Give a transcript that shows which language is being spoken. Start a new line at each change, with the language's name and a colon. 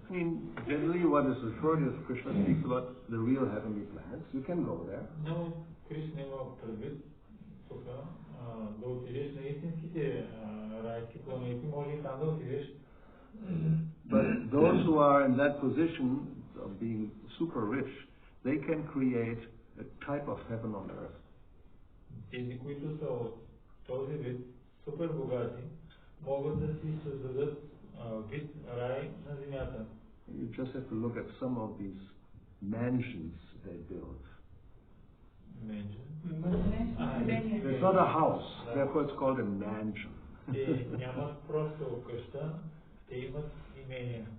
English: I mean, generally what is referred as Krishna speaks about the real heavenly planets. You can go there.
Bulgarian: Но Кришна има предвид тук да отидеш на истинските райски планети, може и там да отидеш.
English: But those who are in that position of being super rich, they can create a type of heaven on earth.
Bulgarian: Тези, които са от този вид, супер богати, могат да си създадат вид рай на земята.
English: You just have to look at some of these mansions they build. Mansions? It's not a house, therefore it's called a mansion.
Bulgarian: Те нямат просто къща, те имат имение.